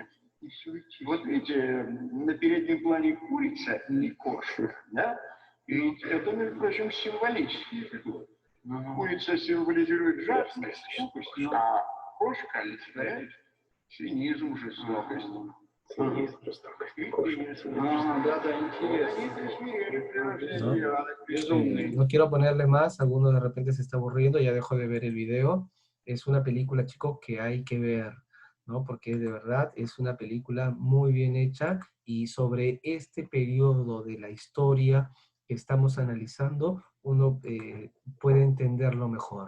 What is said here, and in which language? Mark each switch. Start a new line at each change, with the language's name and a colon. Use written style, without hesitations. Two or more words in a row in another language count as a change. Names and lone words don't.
Russian: Вот видите, на переднем плане курица и кошка, да? И это, между прочим, символические фигуры. Курица символизирует жадность, а кошка олицетворяет цинизм, жестокость. Цинизм, жестокость.
Spanish: No quiero ponerle más, alguno de repente se está aburriendo, ya dejo de ver el video. Es una película, chicos, que hay que ver, ¿no? Porque de verdad es una película muy bien hecha y sobre este periodo de la historia que estamos analizando, uno puede entenderlo mejor.